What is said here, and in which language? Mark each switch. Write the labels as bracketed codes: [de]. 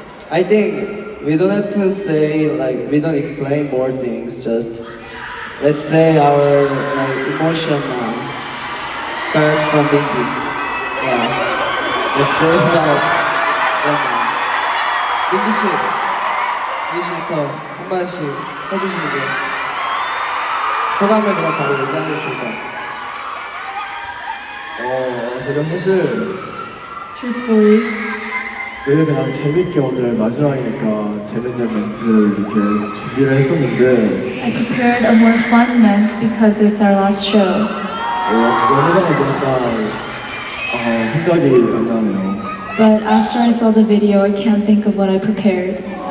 [en] I think we don't have to say, like, we don't explain more things, just let's say our emotion start from baby. Yeah. Let's say that. [ko] 민기 씨부터 한 번씩 해주시면 돼요. 소감을 그냥 바로 얘기하는 게 좋을 것 같아요. 제가 사실 [en] Truthfully, [ko] 되게 그냥 재밌게 오늘 마지막이니까 재밌는 멘트를 이렇게 준비를 했었는데 [en] I prepared a more fun ment because it's our last show. [ko] 영상을 보니까 생각이 안 나네요. [en] But after I saw the video, I can't think of what I prepared.